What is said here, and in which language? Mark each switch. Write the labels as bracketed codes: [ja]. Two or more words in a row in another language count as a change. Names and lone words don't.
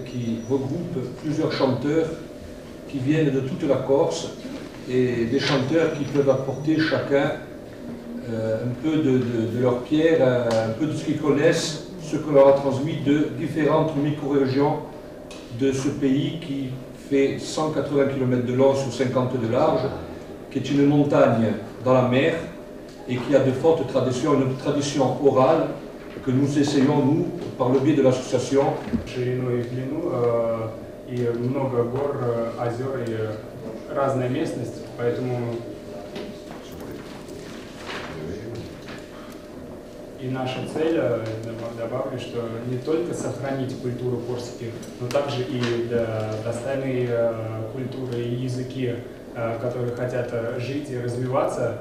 [fr] Qui regroupe plusieurs chanteurs qui viennent de toute la Corse et des chanteurs qui peuvent apporter chacun un peu de leur pierre, un peu de ce qu'ils connaissent, ce que leur a transmis de différentes micro-régions de ce pays qui fait 180 km de long sur 50 de large, qui est une montagne dans la mer et qui a de fortes traditions, une tradition orale que nous essayons, nous, par le biais de l'association. [ru] Ширину и длину, и много гор, озер и разная местность, поэтому и наша цель, добавлю, что не только сохранить культуру Корсики, но также и достойные культуры и языки, которые хотят жить и развиваться.